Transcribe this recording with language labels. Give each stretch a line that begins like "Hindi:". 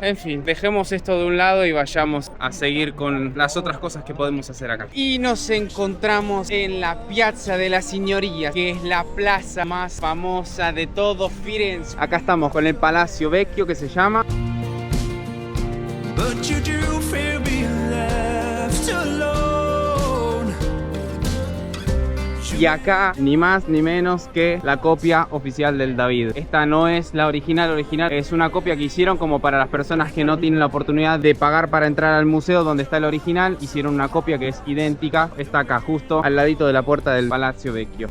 Spanish: En fin, dejemos esto de un lado y vayamos a seguir con las otras cosas que podemos hacer acá. Y nos encontramos en la Piazza de la Signoria, que es la plaza más famosa de todo Firenze. Acá estamos con el Palacio Vecchio, que se llama.
English: But you do fear being left alone.
Spanish: Y acá, ni más ni menos que la copia oficial del David. Esta no es la original, es una copia que hicieron como para las personas que no tienen la oportunidad de pagar para entrar al museo donde está el original. Hicieron una copia que es idéntica, está acá justo al ladito de la puerta del Palacio Vecchio.